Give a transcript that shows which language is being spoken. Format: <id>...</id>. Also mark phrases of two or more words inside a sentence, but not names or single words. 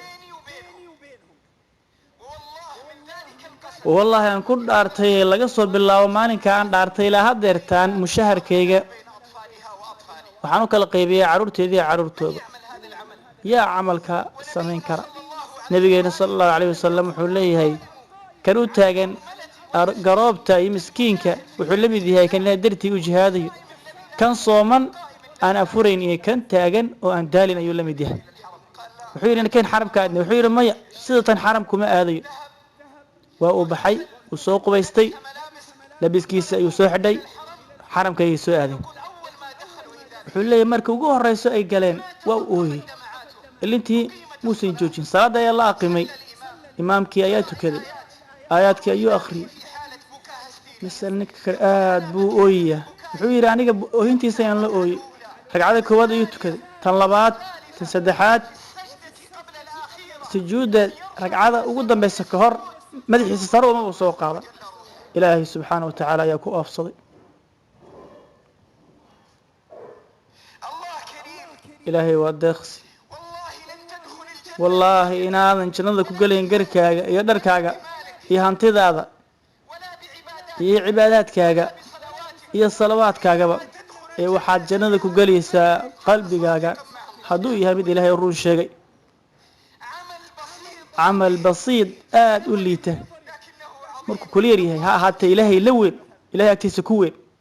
<ar>بيني وبينهم والله من ذلك القسم</ar> <so>wallaahi aan ku dhaartay laga soo bilaabo maalinka aan dhaartay ilaa haddeertaan mushaharkayga</so> <ar>بين أطفالها وأطفالي</ar> <so>waxaan u kala qaybiyey carruurteedii iyo carruurtooda</so> <ar>يعمل هذا العمل</ar> <so>yaa camalka samayn kara</so> <ar>صلى الله عليه</ar> <so>nabigeena</so> <ar>صلى الله عليه وسلم</ar> <so>wuxuu leeyahay kan u taagan garoobta iyo miskiinka wuxuu la mid yahay kan ilaahay dartii u jihaadayo kan sooman aan afurayn iyo kan taagan oo aan daalin ayuu la mid yahay wuxuu yidhi kan xaramka aadnay wuxuu yidhi maya sida tan xaramkuma aadayo waa uu baxay uu soo qubaystay</so> <ar>ملابس</ar> <so>labiskiisa ayuu soo xidhay xaramka ayay soo aadeen</so> <ar>يقول أول ما دخلوا إذا</ar> <so>wuxuu leeyahay markii ugu horreyso ay galeen waa uu ooyey</so> <ar>دمعاته</ar> <so>ilintii muusan joojin salaadda ayaa la aqimay imaamkii ayaa tukaday aayaadkii ayuu akhriyey</so> <ar>في حالة بكاء شديد</ar> <so>misal ninka kale aad buu ooyayaa wuxuu yidhi aniga oohintiisa ayaan la ooyey ragcada koowaad ayuu tukaday tan labaad tan saddexaad</so> <ar>سجدتي قبل الأخيرة</ar> <so>sujuudda ragcada ugu dambaysa ka hor madaxiisa sare uma uu soo qaada ilaahay</so> <ar>سبحانه وتعالى</ar> <so>ayaa ku oofsaday</so> <ar>الله كريم</ar> <so>ilaahay waa deeqsi</so> <ar>والله لن تدخل الجنة</ar> <so>wallaahi inaadan jannada ku gelayn garkaaga iyo dharkaaga iyo hantidaada</so> <ar>ولا بعباداتك</ar> <so>iyo cibaadaadkaaga iyo salawaadkaagaba ee waxaad jannada ku gelaysaa qalbigaaga hadduu yahay mid ilaahay run sheegay camal basiid aad u liita markuu kula yaryahay ha ahaatee ilaahay la weyn ilaahay agtiisa ku weyn</so>